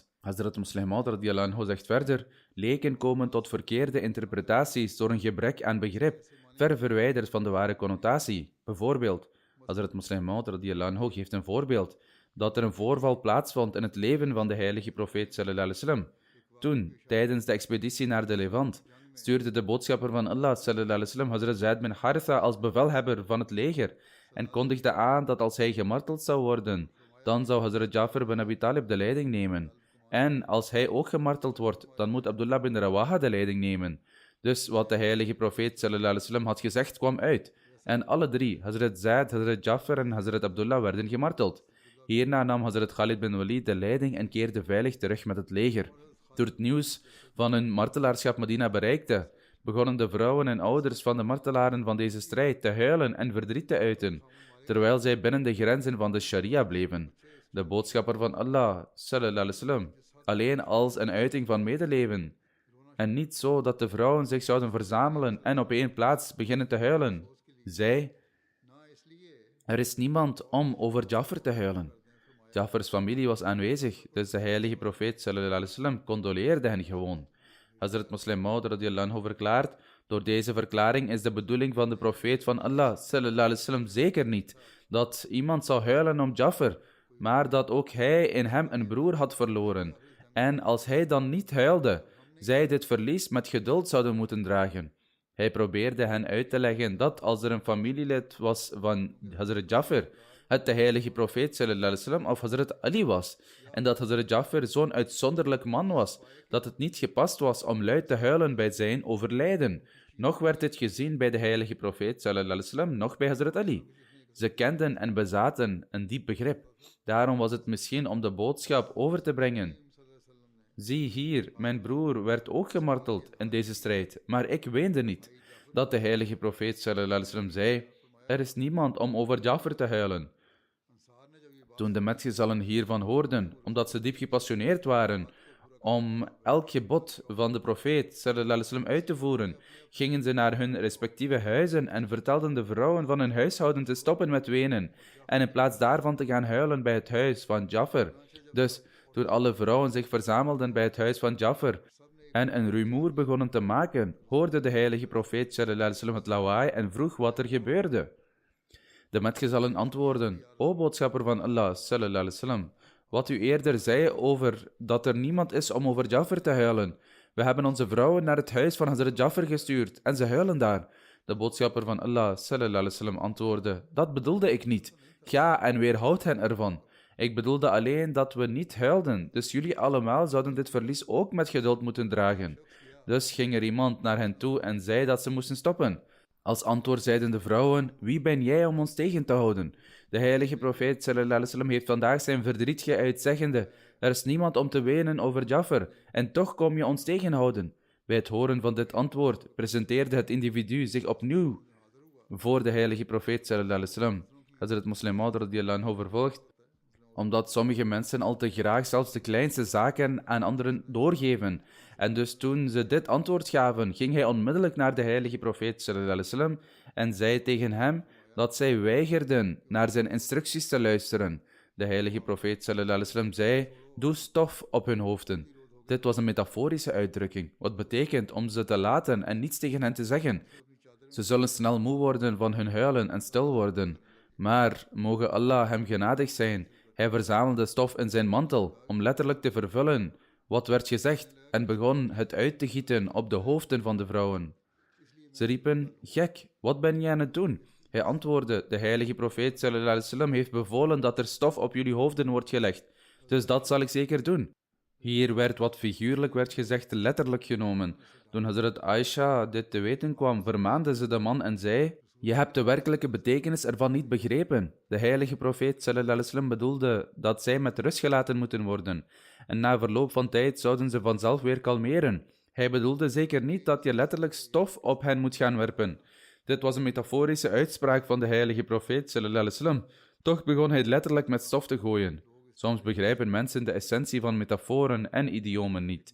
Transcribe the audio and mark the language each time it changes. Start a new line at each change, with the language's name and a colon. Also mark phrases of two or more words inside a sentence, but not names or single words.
Dutch: Hazrat Muslim Maud
Arabic: رضي الله عنه
Dutch: zegt verder, leken komen tot verkeerde interpretaties door een gebrek aan begrip, ver verwijderd van de ware connotatie. Bijvoorbeeld, Hazrat Muslim Maud
Arabic: رضي الله عنه
Dutch: geeft een voorbeeld, dat er een voorval plaatsvond in het leven van de heilige profeet
Arabic: صلى الله عليه وسلم.
Dutch: Toen, tijdens de expeditie naar de Levant, stuurde de boodschapper van Allah
Arabic: صلى الله عليه وسلم
Dutch: Hazrat Zaid bin Haritha als bevelhebber van het leger en kondigde aan dat als hij gemarteld zou worden, dan zou Hazrat Jafar bin Abi Talib de leiding nemen. En als hij ook gemarteld wordt, dan moet Abdullah bin Rawaha de leiding nemen. Dus wat de heilige profeet
Arabic: صلى الله عليه وسلم
Dutch: had gezegd, kwam uit. En alle drie, Hazrat Zaid, Hazrat Jafar en Hazrat Abdullah, werden gemarteld. Hierna nam Hazrat Khalid bin Walid de leiding en keerde veilig terug met het leger. Toen het nieuws van hun martelaarschap Medina bereikte, begonnen de vrouwen en ouders van de martelaren van deze strijd te huilen en verdriet te uiten, terwijl zij binnen de grenzen van de sharia bleven. De boodschapper van Allah,
Arabic: صلى الله عليه وسلم,
Dutch: alleen als een uiting van medeleven, en niet zo dat de vrouwen zich zouden verzamelen en op één plaats beginnen te huilen, zei, er is niemand om over Jafar te huilen. Jafars familie was aanwezig, dus de heilige profeet
Arabic: صلى الله عليه وسلم
Dutch: condoleerde hen gewoon. Hazrat Muslim Maud
Arabic: رضي الله عنه
Dutch: verklaart, door deze verklaring is de bedoeling van de profeet van Allah
Arabic: صلى الله عليه وسلم
Dutch: zeker niet dat iemand zou huilen om Jafar, maar dat ook hij in hem een broer had verloren. En als hij dan niet huilde, zij dit verlies met geduld zouden moeten dragen. Hij probeerde hen uit te leggen dat als er een familielid was van Hazrat Jafar, het de heilige profeet
Arabic: صلى الله عليه وسلم
Dutch: of Hazrat Ali was, en dat Hazrat Jafar zo'n uitzonderlijk man was, dat het niet gepast was om luid te huilen bij zijn overlijden. Nog werd dit gezien bij de heilige profeet
Arabic: صلى الله عليه وسلم,
Dutch: nog bij Hazrat Ali. Ze kenden en bezaten een diep begrip. Daarom was het misschien om de boodschap over te brengen. Zie hier, mijn broer werd ook gemarteld in deze strijd, maar ik weende niet. Dat de heilige profeet
Arabic: صلى الله عليه وسلم
Dutch: zei, er is niemand om over Jafar te huilen. Toen de metgezallen hiervan hoorden, omdat ze diep gepassioneerd waren om elk gebod van de profeet
Arabic: صلى الله عليه وسلم
Dutch: uit te voeren, gingen ze naar hun respectieve huizen en vertelden de vrouwen van hun huishouden te stoppen met wenen en in plaats daarvan te gaan huilen bij het huis van Jafar. Dus toen alle vrouwen zich verzamelden bij het huis van Jafar en een rumoer begonnen te maken, hoorde de heilige profeet
Arabic: صلى الله عليه وسلم
Dutch: het lawaai en vroeg wat er gebeurde. De metgezallen antwoordden, o boodschapper van Allah
Arabic: صلى الله عليه وسلم,
Dutch: wat u eerder zei over dat er niemand is om over Jafar te huilen. We hebben onze vrouwen naar het huis van Hazrat Jafar gestuurd en ze huilen daar. De boodschapper van Allah
Arabic: صلى الله عليه وسلم
Dutch: antwoordde, dat bedoelde ik niet. Ga en weerhoud hen ervan. Ik bedoelde alleen dat we niet huilden, dus jullie allemaal zouden dit verlies ook met geduld moeten dragen. Dus ging er iemand naar hen toe en zei dat ze moesten stoppen. Als antwoord zeiden de vrouwen, wie ben jij om ons tegen te houden? De heilige profeet
Arabic: صلى الله عليه وسلم
Dutch: heeft vandaag zijn verdriet geuit, zeggende, er is niemand om te wenen over Jafar, en toch kom je ons tegenhouden. Bij het horen van dit antwoord presenteerde het individu zich opnieuw voor de heilige profeet
Arabic: صلى الله عليه وسلم.
Dutch: Hazrat Muslim Maud
Arabic: رضي الله عنه
Dutch: vervolgt, omdat sommige mensen al te graag zelfs de kleinste zaken aan anderen doorgeven. En dus toen ze dit antwoord gaven, ging hij onmiddellijk naar de heilige profeet
Arabic: صلى الله عليه وسلم
Dutch: en zei tegen hem dat zij weigerden naar zijn instructies te luisteren. De heilige profeet
Arabic: صلى الله عليه وسلم
Dutch: zei, doe stof op hun hoofden. Dit was een metaforische uitdrukking, wat betekent om ze te laten en niets tegen hen te zeggen. Ze zullen snel moe worden van hun huilen en stil worden. Maar mogen Allah hem genadig zijn, Hij verzamelde stof in zijn mantel om letterlijk te vervullen wat werd gezegd en begon het uit te gieten op de hoofden van de vrouwen. Ze riepen, gek, wat ben je aan het doen? Hij antwoordde, de heilige profeet
Arabic: صلى الله عليه وسلم
Dutch: heeft bevolen dat er stof op jullie hoofden wordt gelegd. Dus dat zal ik zeker doen. Hier werd wat figuurlijk werd gezegd letterlijk genomen. Toen Hazrat Aisha dit te weten kwam, vermaande ze de man en zei, je hebt de werkelijke betekenis ervan niet begrepen. De heilige profeet
Arabic: صلى الله عليه وسلم
Dutch: bedoelde dat zij met rust gelaten moeten worden. En na verloop van tijd zouden ze vanzelf weer kalmeren. Hij bedoelde zeker niet dat je letterlijk stof op hen moet gaan werpen. Dit was een metaforische uitspraak van de heilige profeet
Arabic: صلى الله عليه وسلم.
Dutch: Toch begon hij letterlijk met stof te gooien. Soms begrijpen mensen de essentie van metaforen en idiomen niet.